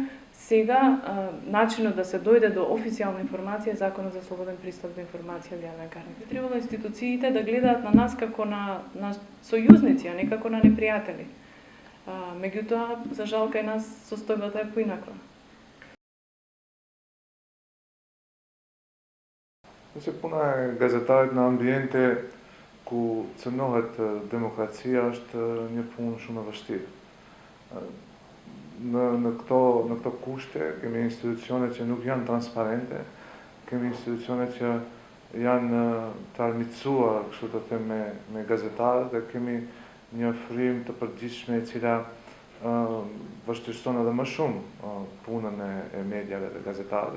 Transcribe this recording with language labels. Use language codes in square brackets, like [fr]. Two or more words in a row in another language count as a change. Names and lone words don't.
[mk] Сега, начинот да се дојде до официјална информација е Законот за слободен пристап до информација од јавен карактер. Требало институциите да гледаат на нас како на сојузници, а не како на непријатели. Меѓутоа, за жал, кај нас состојбата е поинаква. [sq] Se pune gazetarit në ambiente ku cënohet demokracia është një punë shumë e vështirë. Në këto kushte kemi institucione që nuk janë transparente, kemi institucione që janë të armiqësuar, kështu të them, me gazetarët dhe kemi një ofrim të përgjithshme e cila vështirëson edhe më shumë punën e mediave dhe gazetarëve.